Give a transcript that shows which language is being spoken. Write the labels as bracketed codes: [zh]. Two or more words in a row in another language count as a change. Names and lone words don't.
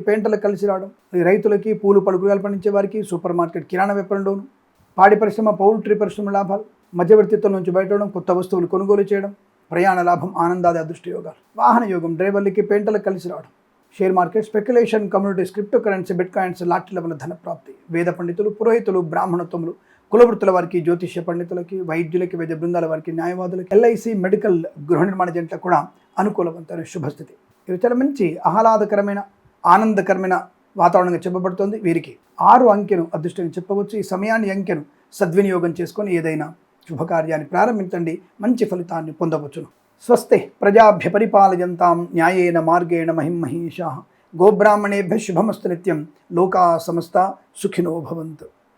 [te] పెయింటర్లకు కలిసి రావడం, రైతులకి, పూలు, పళ్ళు, కూరగాయలు పండించే వారికి, [en] super market, [te] కిరాణా వ్యాపారంలోను, పాడి పరిశ్రమ, పౌల్ట్రీ పరిశ్రమ లాభాలు, మధ్యవర్తిత్వం నుంచి బయటపడడం, కొత్త వస్తువులు కొనుగోలు చేయడం, ప్రయాణ లాభం, ఆనందాది అదృష్ట యోగాలు, వాహన యోగం, డ్రైవర్లకి, పెయింటర్లకు కలిసి రావడం, [en] share market, speculation, communities, crypto currency, bit coins, [te] లాటరీల వల్ల ధన ప్రాప్తి, వేద పండితులు, పురోహితులు, బ్రాహ్మణత్వములు, కులవృత్తుల వారికి, జ్యోతిష్య పండితులకి, వైద్యులకి, వైద్య బృందాల వారికి, న్యాయవాదులకి, ఎల్ఐసి, మెడికల్, గృహ నిర్మాణ జంటలకు కూడా అనుకూలవంతమైన శుభస్థితి. ఇది చాలా మంచి ఆహ్లాదకరమైన, ఆనందకరమైన వాతావరణంగా చెప్పబడుతుంది. వీరికి 6 అంకెను అదృష్టంగా చెప్పవచ్చు. ఈ సమయాన్ని అంకెను సద్వినియోగం చేసుకొని ఏదైనా శుభకార్యాన్ని ప్రారంభించండి, మంచి ఫలితాన్ని పొందవచ్చును. [sa] స్వస్తి ప్రజాభ్య పరిపాలయంతాం న్యాయేన మార్గేణ మహిమహీషాః. గోబ్రాహ్మణేభ్యः శుభమస్తు నిత్యం. లోకా సమస్తా సుఖినో భవంతు.